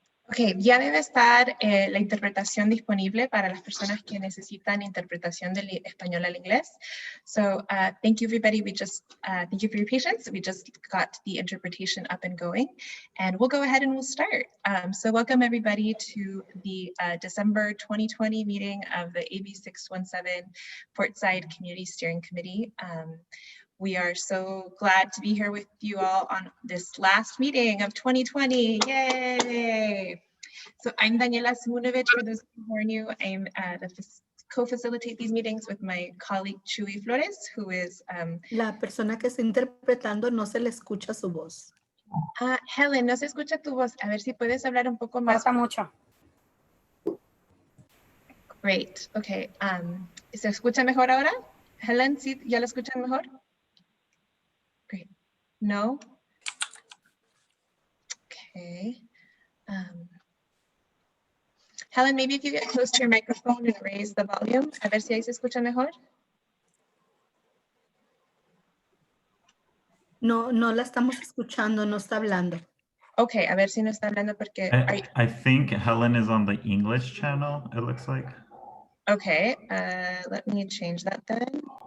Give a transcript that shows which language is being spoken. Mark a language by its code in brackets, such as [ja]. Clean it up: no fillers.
[es] Ok, ya debe estar la interpretación disponible para las personas que necesitan interpretación del español al inglés. [en] So thank you, everybody. We just thank you for your patience. We just got the interpretation up and going, and we'll go ahead and we'll start. So welcome everybody to the December 2020 meeting of the AB617 Portside Community Steering Committee. We are so glad to be here with you all on this last meeting of 2020. Yay! So I'm Daniela Simunovich. For those who are new, I'm co-facilitate these meetings with my colleague Chuy Flores, who is [es] La persona que está interpretando no se le escucha su voz. Helen, no se escucha tu voz. A ver si puedes hablar un poco más. Pasa mucho. [en] Great. Okay. [es] ¿Se escucha mejor ahora? Helen, ¿sí? ¿Ya la escuchan mejor? [en] Great. [es] No? [en] Okay. Helen, maybe if you get close to your microphone and raise the volume, [es] a ver si ahí se escucha mejor. No, no la estamos escuchando, no está hablando. Okay, a ver si no está hablando porque... [en] I think Helen is on the English channel, it looks like. Okay, let me change that then.